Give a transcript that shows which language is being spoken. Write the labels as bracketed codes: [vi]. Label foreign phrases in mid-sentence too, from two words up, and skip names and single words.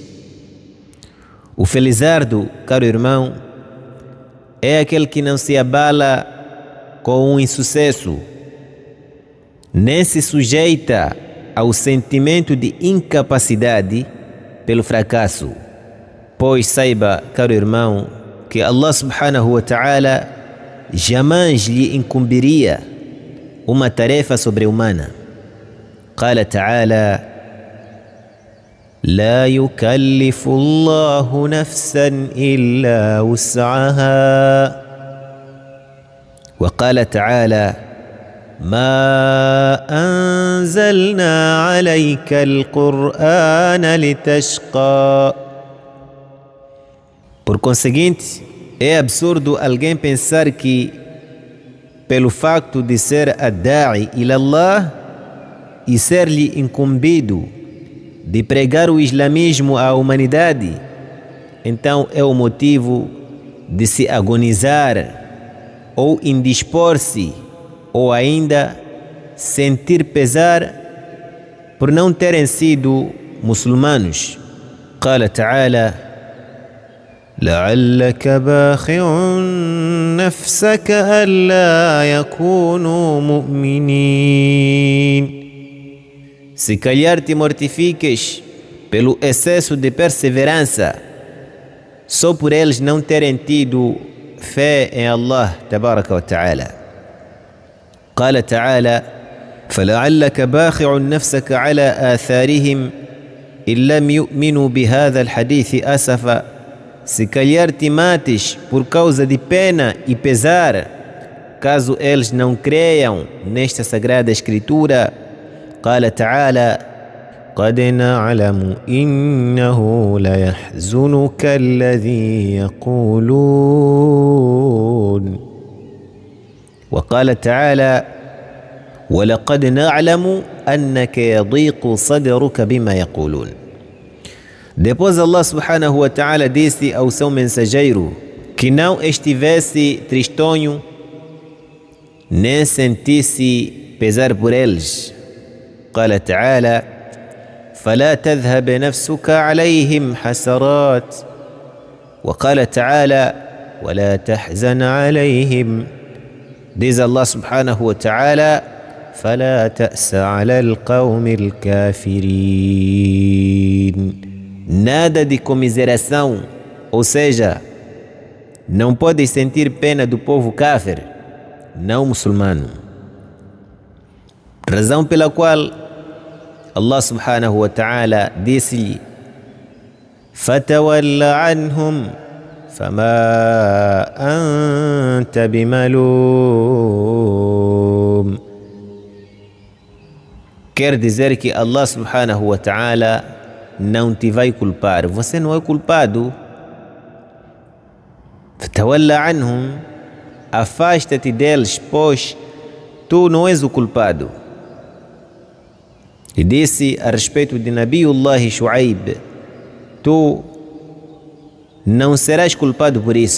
[pt] O felizardo, caro irmão, é aquele que não se abala com um insucesso, nem se sujeita ao sentimento de incapacidade pelo fracasso. Pois saiba, caro irmão, que [ar] الله سبحانه وتعالى [pt] jamais lhe incumbiria uma tarefa sobre-humana. [ar] قال تعالى: لا يكلف الله نفسا إلا وسعها. وقال تعالى: ما أنزلنا عليك القرآن لتشقى. [pt] Por conseguinte, é absurdo alguém pensar que, pelo facto de ser [ar] الداعي إلى الله [pt] e ser-lhe incumbido de pregar o islamismo à humanidade, então é o motivo de se agonizar ou indispor-se ou ainda sentir pesar por não terem sido muçulmanos. [ar] قال تعالى: لعلك باخع نفسك ألا يكونوا مؤمنين. [pt] Se calhar te mortifiques pelo excesso de perseverança, só por eles não terem tido fé em [ar] الله تبارك وتعالى. قال تعالى: فلعلك باخع نفسك على آثارهم إن لم يؤمنوا بهذا الحديث أسفا. [pt] Se calhar te mates por causa de pena e pesar, caso eles não creiam nesta sagrada escritura. [ar] قال تعالى: قد نعلم إنه ليحزنك الذي يقولون. وقال تعالى: ولقد نعلم أنك يضيق صدرك بما يقولون. [pt] Depois [ar] الله سبحانه وتعالى [pt] disse ao seu mensageiro que não estivesse tristonho, nem sentisse pesar por eles. [ar] قال تعالى: فلا تذهب نفسك عليهم حسرات. وقال تعالى: ولا تحزن عليهم. Diz الله سبحانه وتعالى: فلا تأس على القوم الكافرين. [pt] Nada de comiseração Ou seja, não podes sentir pena do povo kafir, não muçulmano. Razão pela qual [ar] الله سبحانه وتعالى [pt] disse-lhe: [ar] فتول عنهم فما أنت بملوم. [pt] Quer dizer que [ar] الله سبحانه وتعالى [pt] não te vai culpar, você não é culpado. [ar] فتول عنهم, [pt] afasta-te deles, pois tu não és o culpado. E disse a respeito de Nabiullah Shu'aib: tu não serás culpado por isso.